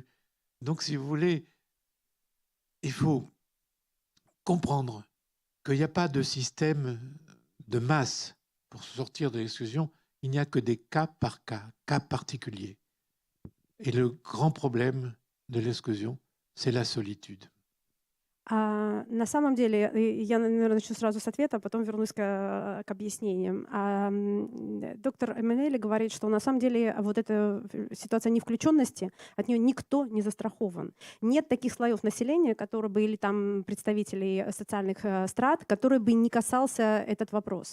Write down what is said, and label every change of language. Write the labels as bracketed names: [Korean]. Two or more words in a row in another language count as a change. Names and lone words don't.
[French] Donc, si vous voulez, il faut comprendre qu'il n'y a pas de système de masse pour sortir de l'exclusion. Il n'y a que des cas par cas particuliers. Et le grand problème de l'exclusion, c'est la solitude. [Russian] На самом деле, я, наверное, начну сразу с ответа, а потом вернусь к объяснениям. Доктор Эммануэль говорит, что на самом деле вот эта ситуация невключенности, от нее никто не застрахован. Нет таких слоев населения, которые бы, или там представителей социальных страт, которые бы не касался этот вопрос.